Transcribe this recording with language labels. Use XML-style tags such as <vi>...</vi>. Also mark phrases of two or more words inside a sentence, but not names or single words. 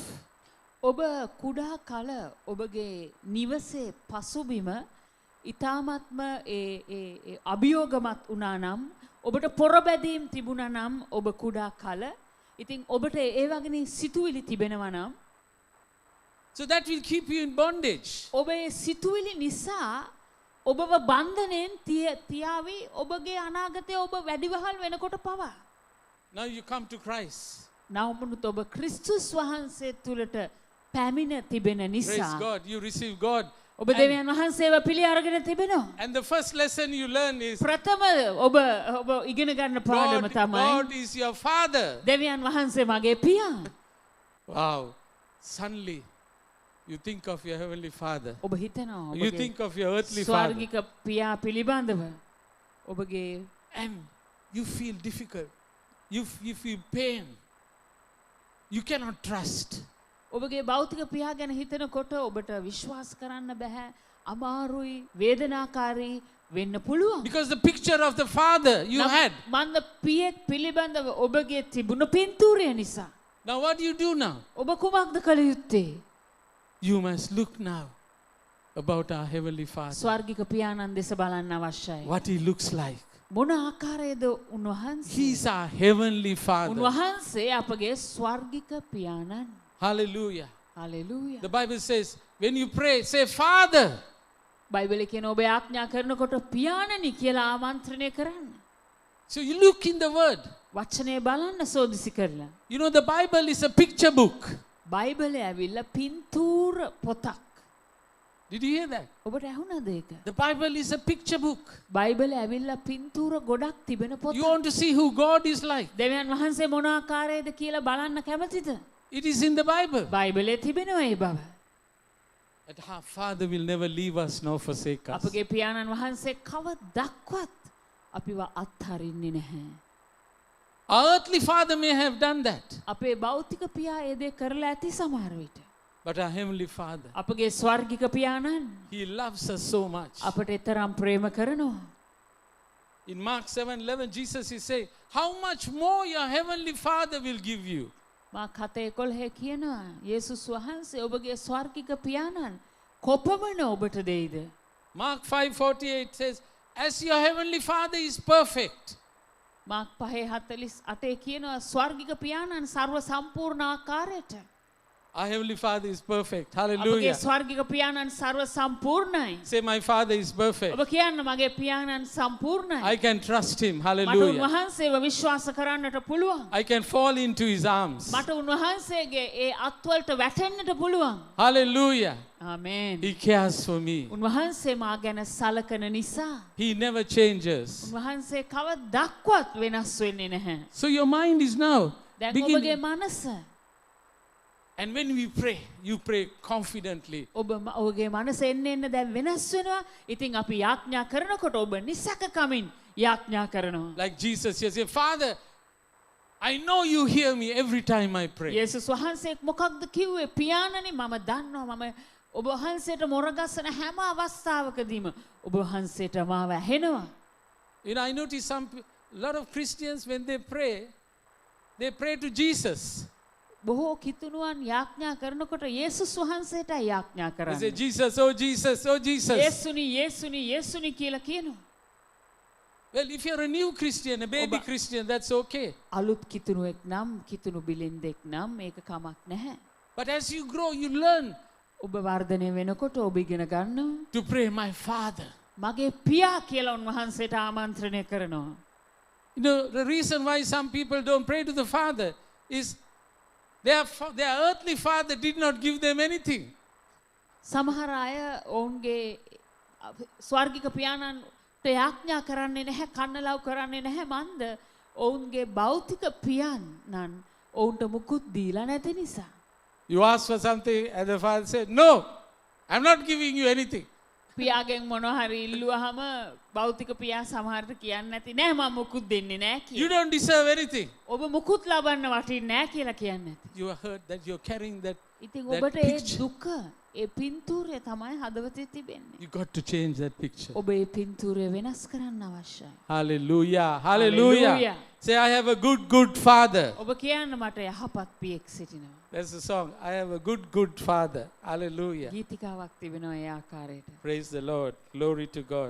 <si>ඔබ කුඩා කල ඔබගේ නිවසේ පසුබිම ඊ타ත්ම ඒ අභියෝගමත් වුණා නම් ඔබට පොරබැදීම් තිබුණා නම් ඔබ කුඩා කල ඉතින් ඔබට ඒ වගේ සිතුවිලි තිබෙනවා නම්</si> <en>So that will keep you in bondage.</en> <si>ඔබ ඒ සිතුවිලි නිසා ඔබව බන්ධනෙන් තියාවි ඔබගේ අනාගතය ඔබ වැඩිවහල් වෙනකොට පවා.</si> <en>Now you come to Christ.</en> <si>නවමුණුත් ඔබ ක්‍රිස්තුස් වහන්සේ තුලට පැමිණ තිබෙන</si> <en>Praise</en> <si>නිසා</si> <en>God. You receive God.</en> <si>ඔබ දෙවියන් වහන්සේව පිළි අරගෙන තිබෙනවා.</si> <en>And the first lesson you learn is</en> <si>ප්‍රථම ඔබ ඉගෙන ගන්න පාඩම තමයි</si> <en>God is your father.</en> <si>දෙවියන් වහන්සේ මගේ පියා.</si> <en>Wow. Suddenly, you think of your heavenly father.</en> <si>ඔබ හිතනවා</si> <en>You think of your earthly father.</en> <si>ස්වර්ගික පියා පිළිබඳව ඔබගේ</si> <en>And you feel difficult. You feel pain. You cannot trust.</en> <si>ඔබගේ භෞතික පියා ගැන හිතනකොට ඔබට විශ්වාස කරන්න බෑ. අමාරුයි, වේදනාකාරී වෙන්න පුළුවන්.</si> <en>Because the picture of the father you had.</en> <si>මන්ද පියෙක් පිළිබඳව ඔබගේ තිබුණ පින්තූරය නිසා.</si> <en>Now what do you do now?</en> <si>ඔබ කුමක්ද කළ යුත්තේ?</si> <en>You must look now about our heavenly father.</en> <si>ස්වර්ගික පියාණන් දෙස බලන්න අවශ්‍යයි.</si> <en>What he looks like.</en> <si>මොන ආකාරයේද උන්වහන්සේ?</si> <en>He is our heavenly father.</en> <si>උන්වහන්සේ අපගේ ස්වර්ගික පියාණන්.</si> <en>Hallelujah. Hallelujah. The Bible says, when you pray, say, Father.</en> <si>බයිබලයේ කියන ඔබ ආඥා කරනකොට පියාණනි කියලා ආමන්ත්‍රණය කරන්න.</si> <en>So you look in the word.</en> <si>වචනේ බලන්න සෝදිසි කරලා.</si> <en>You know, the Bible is a picture book.</en> <si>බයිබලය ඇවිල්ලා පින්තූර පොතක්.</si> <en>Did you hear that?</en> <si>ඔබට ඇහුණාද ඒක?</si> <en>The Bible is a picture book.</en> <si>බයිබලය ඇවිල්ලා පින්තූර ගොඩක් තිබෙන</si> <en>You</en> <si>පොතක්.</si> <en>want to see who God is like.</en> <si>දෙවියන් වහන්සේ මොන ආකාරයේද කියලා බලන්න කැමතිද?</si> <en>It is in the Bible.</en> <si>බයිබලයේ තිබෙනවා ඒ බව.</si> <en>That our Father will never leave us nor forsake us.</en> <si>අපගේ පියාණන් වහන්සේ කවදක්වත් අපිව අත්හරින්නේ නැහැ.</si> <en>Our earthly father may have done that.</en> <si>අපේ භෞතික පියා ඒ දේ කරලා ඇති සමහර විට.</si> <en>But our heavenly Father,</en> <si>අපගේ ස්වර්ගික පියාණන්</si> <en>He loves us so much.</en> <si>අපට තරම් ප්‍රේම කරනවා.</si> <en>In Mark 7:11, Jesus is saying, how much more your heavenly Father will give you.</en> <si>මාක් 7:11 කියනවා යේසුස් වහන්සේ ඔබගේ ස්වර්ගික පියාණන් කොපමණ ඔබට දෙයිද?</si> <en>Mark 5:48 says, as your heavenly Father is perfect.</en> <si>මාක් 5:48 කියනවා ස්වර්ගික පියාණන් ਸਰව සම්පූර්ණ ආකාරයට.</si> <en>Our heavenly Father is perfect.</en> <si>අපගේ</si> <en>Hallelujah.</en> <si>ස්වර්ගික පියාණන් ਸਰව සම්පූර්ණයි.</si> <en>Say, my Father is perfect.</en> <si>ඔබ කියන්න මගේ පියාණන් සම්පූර්ණයි.</si> <en>I can trust Him.</en> <si>මට</si> <en>Hallelujah.</en> <si>උන්වහන්සේව විශ්වාස කරන්නට පුළුවන්.</si> <en>I can fall into His arms.</en> <si>මට උන්වහන්සේගේ ඒ අත්වලට වැටෙන්නට පුළුවන්.</si> <en>Hallelujah.</en> <si>ආමේන්.</si> <en>He cares for me.</en> <si>උන්වහන්සේ මා ගැන සලකන නිසා</si> <en>He never changes.</en> <si>උන්වහන්සේ කවදක්වත් වෙනස් වෙන්නේ නැහැ.</si> <en>So your mind is now</en> <si>දැන්</si> <en>begin.</en> <si>ඔබගේ මනස</si> <en>And when we pray, you pray confidently.</en> <si>ඔබගේ මනස එන්න දැන් වෙනස් වෙනවා. ඉතින් අපි යාඥා කරනකොට ඔබ නිසකකමින් යාඥා කරනවා.</si> <en>Like Jesus, you say, Father, I know you hear me every time I pray.</en> <si>යේසුස් වහන්සේ මොකක්ද කිව්වේ? පියාණනි මම දන්නවා මම ඔබ වහන්සේට මොරගස්සන හැම අවස්ථාවකදීම ඔබ වහන්සේට මාව ඇහෙනවා.</si> <en>You know, I notice a lot of Christians, when they pray to Jesus.</en> <si>බොහෝ කිතුණුවන් යාඥා කරනකොට යේසුස් වහන්සේට යාඥා</si> <en>They say,</en> <si>කරන්නේ.</si> <en>Jesus, oh Jesus, oh Jesus.</en> <si>යේසුනි යේසුනි යේසුනි කියලා කියනවා.</si> <en>Well, if you're a new Christian, a baby Christian, that's okay.</en> <si>අලුත් කිතුණුවෙක් නම් කිතුණු බිලෙන්දෙක් නම් මේක කමක් නැහැ.</si> <en>But as you grow, you learn</en> <si>ඔබ වර්ධනය වෙනකොට ඔබ ඉගෙන ගන්නවා.</si> <en>to pray, my Father.</en> <si>මගේ පියා කියලා උන්වහන්සේට ආමන්ත්‍රණය කරනවා.</si> <en>You know, the reason why some people don't pray to the Father is their earthly father did not give them anything.</en> <si>සමහර අය ඔවුන්ගේ ස්වර්ගික පියාණන්ට යාඥා කරන්නේ නැහැ, කන්නලව් කරන්නේ නැහැ. මන්ද ඔවුන්ගේ භෞතික පියාණන් ඔවුන්ට මුකුත් දීලා නැති නිසා.</si> <en>You ask for something and the father said, no, I'm not giving you anything.</en> <si>පියාගෙන් මොනවා හරි ඉල්ලුවාම භෞතික පියා සමහරට කියන්නේ නැති නෑ මම මුකුත් දෙන්නේ නෑ</si> <en>You</en> <si>කියලා.</si> <en>don't deserve anything.</en> <si>ඔබ මුකුත් ලබන්න වටින්නේ නෑ කියලා කියන්නේ නැති.</si> <en>You are hurt that you're carrying that.</en> <si>ඉතින්</si> <en>That</en> <si>ඔබට ඒ</si> <en>picture.</en> <si>දුක ඒ පින්තූරය තමයි හදවතේ තිබෙන්නේ.</si> <en>You got to change that picture.</en> <si>ඔබ ඒ පින්තූරය වෙනස් කරන්න අවශ්‍යයි.</si> <en>Hallelujah. Hallelujah. Hallelujah. Say, I have a good father. ඔබ කියන්න මට යහපත් පියෙක් සිටිනවා. That's the song. I have a good father. Hallelujah.</en> <si>ගීතිකාවක් තිබෙනවා ඒ ආකාරයට.</si> <en>Praise the Lord. Glory to God.</en>